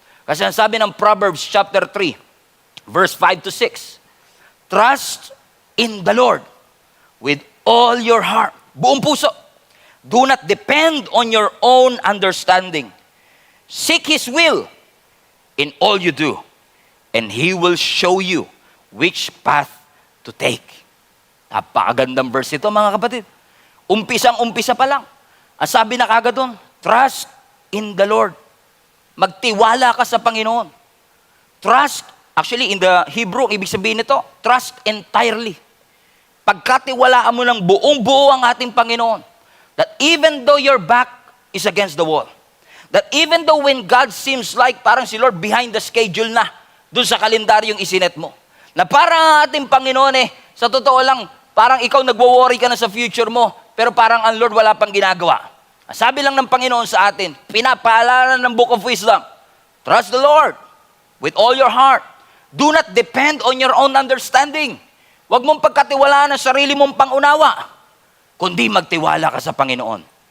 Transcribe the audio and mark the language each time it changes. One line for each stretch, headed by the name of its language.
Filipino: Kasi ang sabi ng
English: Proverbs chapter 3, verse 5 to 6, trust in the Lord with all your heart,
Filipino: buong puso.
English: Do not depend on your own understanding. Seek His will in all you do, and He will show you which path to take.
Filipino: Napakagandang verse ito, mga kapatid. Umpisang-umpisa pa lang. Ang sabi na kagad doon,
English: trust in the Lord.
Filipino: Magtiwala ka sa Panginoon.
English: Trust, actually in the Hebrew,
Filipino: ibig sabihin nito,
English: trust entirely.
Filipino: Pagkatiwalaan mo ng buong-buo ang ating Panginoon,
English: that even though your back is against the wall, that even though when God seems like
Filipino: parang si Lord
English: behind the schedule
Filipino: na, dun sa kalendaryong isinet mo, na parang ating Panginoon sa totoo lang, parang ikaw nagwo-worry ka na sa future mo, pero parang ang Lord wala pang ginagawa. Sabi lang ng Panginoon sa atin, pinapaalanan ng
English: Book of Wisdom, trust the Lord with all your heart. Do not depend on your own understanding.
Filipino: Huwag mong pagkatiwalaan ang sarili mong pangunawa, kundi magtiwala ka sa Panginoon.